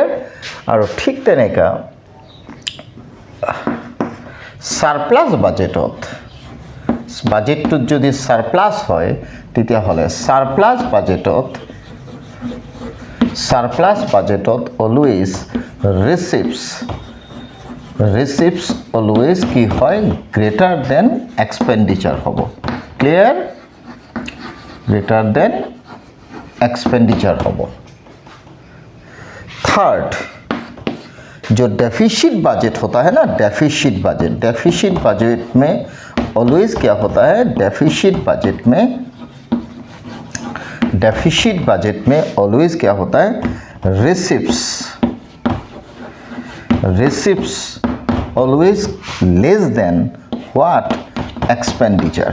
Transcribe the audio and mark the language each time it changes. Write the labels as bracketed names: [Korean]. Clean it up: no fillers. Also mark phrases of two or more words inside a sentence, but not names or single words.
[Assamese] আৰু ঠিক তেনেকৈ [English] surplus budgetটোত [Assamese] যদি সাৰপ্লাছ হয় তেতিয়াহ'লে [English] surplus budget always receipts always [Assamese] কি হয়, [English] greater than expenditure [Assamese] হ'ব। [English] Clear? Greater than expenditure होगा। [Hindi] थर्ड, जो [English] deficit budget [Hindi] होता है ना, [English] deficit budget [Hindi] में ऑलवेज क्या होता है, [English] deficit budget [Hindi] में ऑलवेज क्या होता है, [English] receipts always less than what, expenditure.